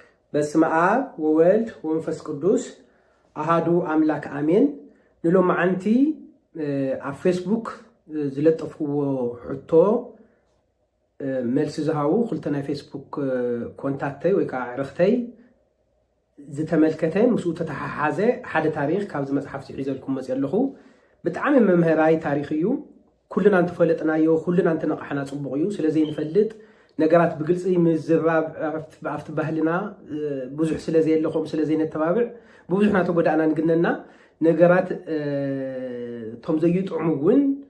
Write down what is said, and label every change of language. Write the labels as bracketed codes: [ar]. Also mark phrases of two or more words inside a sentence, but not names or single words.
[gez] በስመ አብ ወወልድ ወመንፈስ ቅዱስ አሃዱ አምላክ አሜን። [ti] ንሎም ማዓንቲ ኣብ ፌስቡክ ዝለጠፍዎ ሕቶ መልሲ ዝሃቡ ክልተ ናይ ፌስቡክ ኮንታክተይ ወይ ከዓ ዕርክተይ ዝተመልከተ ምስኡ ተተሓሓዘ ሓደ ታሪክ ካብዚ መፅሓፍ ሒዘልኩም መፅእ ኣለኹ። ብጣዕሚ መምህራይ ታሪክ እዩ። ኩልና እንተፈለጥናዮ ኩልና እንተነቃሕና ፅቡቅ እዩ። ስለዘይ ንፈልጥ ነገራት ብግልፂ ምዝራብ ኣብቲ ባህልና ብዙሕ ስለዘየለኹም ስለዘይ ነተባብዕ ብብዙሕ ናተጎዳእና ንግነና ነገራት ቶም ዘይጥዕሙ እውን